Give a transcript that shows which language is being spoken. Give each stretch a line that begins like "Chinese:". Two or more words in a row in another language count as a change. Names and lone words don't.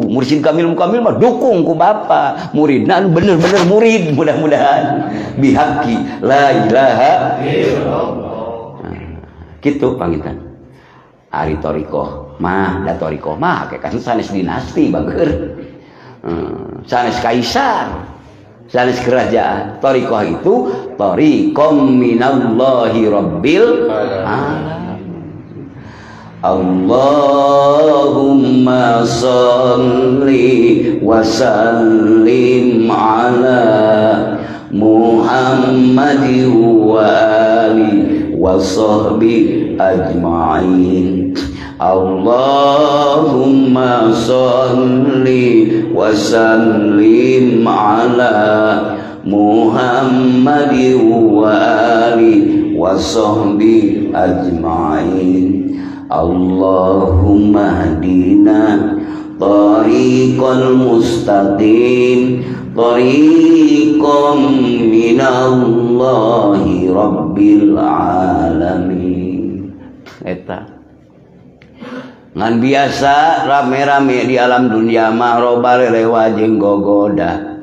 Arabic: مرشد كامل مكمل
Sundanese: mah dukung ku bapa, muridna bener-bener murid mudah-mudahan
Arabic: بحق لا إله إلا الله.
Sundanese: Kitu pangitan ari torikoh mah da torikoh mah kan sanes dinasti bageur. Sanes kaisar, sanes kerajaan.
Indonesian: Torikoh itu
Arabic: طريقا من الله رب العالمين. اللهم صل وسلم على محمد وآل وصحب أجمعين. اللهم صل وسلم على محمد وآل وصحب أجمعين. اللهم اهدنا طريق المستقيم طريقا من الله رب العالمين.
Sundanese: Eta ngan biasa rame-rame di alam dunia mah roba lelewa jeung gogoda.